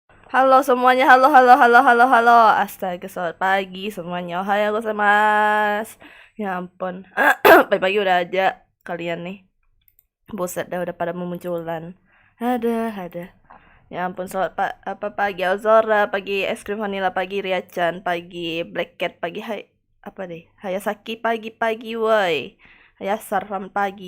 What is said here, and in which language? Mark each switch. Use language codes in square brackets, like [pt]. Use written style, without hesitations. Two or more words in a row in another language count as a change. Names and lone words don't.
[id] Halo semuanya, halo halo halo halo halo. Astaga, selamat pagi semuanya. [ja] おはようございます. [id] Ya ampun. Pagi-pagi udah aja kalian nih. Buset dah udah pada memunculan. Ada. Ya ampun, selamat pagi Ozora, pagi es krim vanilla, pagi Riachan, pagi Black Cat, pagi apa deh? Hayasaki pagi-pagi woi. Hayasar selamat pagi.